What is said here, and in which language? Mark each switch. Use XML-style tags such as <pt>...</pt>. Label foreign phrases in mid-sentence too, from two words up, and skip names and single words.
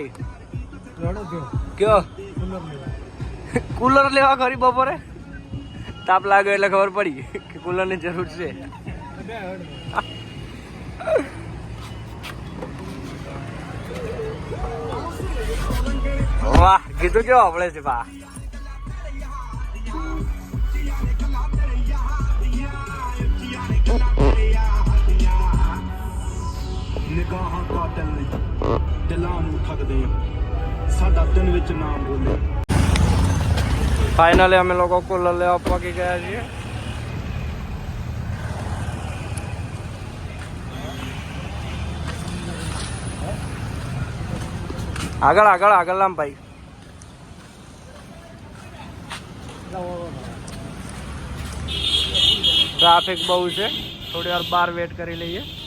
<gu>કયો કુલર લેવા ખરી બપોરે તાપ લાગ્યો એટલે ખબર પડી કે કુલર ની જરૂર છે. વાહ કીધું કેવો આપણે છે બા.</gu> <pa>ਨਿਗਾਹਾਂ ਕਾਤਲ ਨੇ ਦਿਲਾਂ ਨੂੰ ਠੱਗਦੇ ਆ ਸਾਡਾ ਦਿਨ ਵਿੱਚ ਨਾਮ ਬੋਲੇ.</pa> <gu>ફાઇનલી અમે લોકો કુલર લેવા પહોંચી ગયા છીએ. આગળ આગળ આગળ લામ ભાઈ. ટ્રાફિક બહુ છે, થોડી વાર બહાર વેટ કરી લઈએ.</gu>